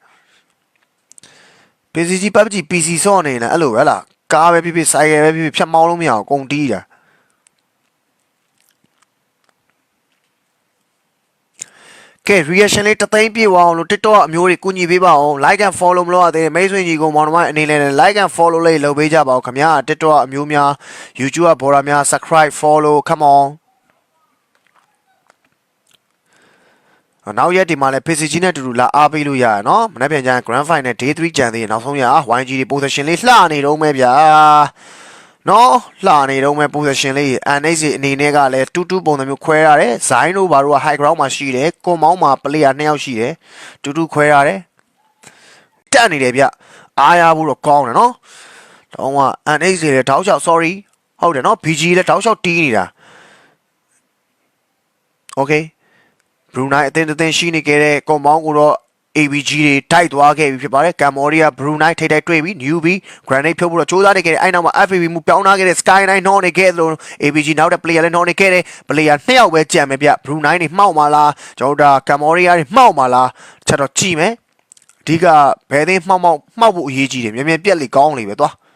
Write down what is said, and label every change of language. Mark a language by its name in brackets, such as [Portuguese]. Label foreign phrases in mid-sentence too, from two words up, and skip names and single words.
[Burmese] PCG PUBG PC ဆော့နေလားအဲ့လိုပဲလားကားပဲဖြစ်ဆိုင်ကယ်ပဲဖြစ်ဖြတ်မောင်းလို့မရအောင်ကုန်တီးတာကဲ reaction လေးတသိန်းပြည့်သွားအောင်လို့ TikTok အမျိုးတွေကူညီပေးပါအောင် [English] like and follow [Burmese] မလုပ်ရသေးမိတ်ဆွေညီကိုမောင်နှမအနေနဲ့ [English] like and follow [Burmese] လေးလုပ်ပေးကြပါဦးခင်ဗျာ TikTok အမျိုးများ YouTube ဘော်ဒါများ [English] subscribe follow come on [Burmese] နောက်ရက်ဒီမှာလည်း PCG နဲ့အတူတူလာအားပေးလို့ရရနော်မနေ့ပြန်ကျရင် [English] Grand Final Day 3 [Burmese] ကျန်သေးတယ်နောက်ဆုံးရ YG တွေ position လေးလှနေတော့မယ်ဗျာနော်လှနေတော့မယ် position လေး NH အနေနဲ့ကလည်း2-2ပုံစံမျိုးခွဲရတယ်ဇိုင်းတို့ဘာတို့က [English] high ground [Burmese] မှာရှိတယ်ကွန်မောင်းမှာ player 2ယောက်ရှိတယ်2-2ခွဲရတယ်တက်နေတယ်ဗျအားရဖို့တော့ကောင်းတယ်နော်တော့က NH တွေလည်းတောက်လျှောက် sorry ဟုတ်တယ်နော် BG လည်းတောက်လျှောက်တီးနေတာ okay Brunei အသင်းရှိနေခဲ့တဲ့ကွန်မောင်းကိုတော့ ABG တွေတိုက်သွားခဲ့ပြီဖြစ်ပါတယ်ကမ်ဘောဒီးယား Brunei ထိတိုက်တွေ့ပြီး Newbie Granite ဖြုတ်ဖို့တော့ကြိုးစားနေခဲ့တယ်အဲ့နောက်မှာ FAB မူပြောင်းထားခဲ့တဲ့ Skyline နော်နေခဲ့သလို ABG နောက်တဲ့ player လည်းနော်နေခဲ့တယ် player 2ယောက်ပဲကြံမယ်ဗျ Brunei တွေမှောက်မှာလားကျွန်တော်တို့ကမ်ဘောဒီးယားတွေမှောက်မှာလားချက်တော့ကြည့်မယ်အဓိကဘယ်သိမ်းမှောက်ဖို့အရေးကြီးတယ်မြန်ပြက်လေကောင်းလေပဲသွား